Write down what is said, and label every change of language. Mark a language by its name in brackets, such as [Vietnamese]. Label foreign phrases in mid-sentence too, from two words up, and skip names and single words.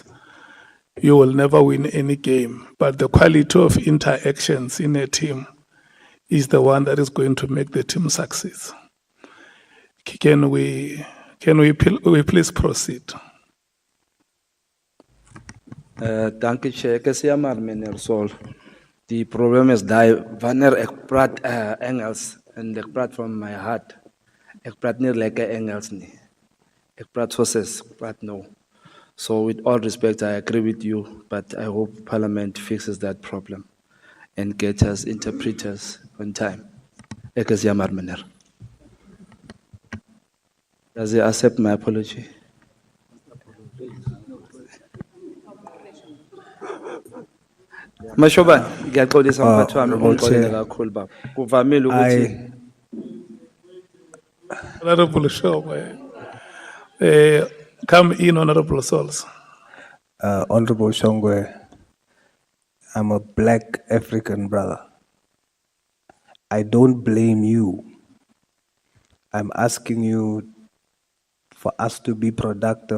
[English] You will never win any game, but the quality of interactions in a team is the one that is going to make the team succeed. Can we please proceed? Thank you, Chair. The problem is that [Afrikaans] wanneer ek praat Engels en ek praat [English] from my heart, [Afrikaans] ek praat nie lekker Engels nie. Ek praat soos ek praat nou. [English] So with all respect, I agree with you, but I hope Parliament fixes that problem and gets us interpreters on time. [Afrikaans] Ek is jammer, meneer. [English] Does he accept my apology? [Zulu] Mashoban, ngiyaxolisa mphathi wami ngixolele kakhulu baba. Kuvamile ukuthi [English] Honorable Shongwe, come in, Honorable Souls. Honorable Shongwe, I'm a black African brother. I don't blame you. I'm asking you for us to be productive.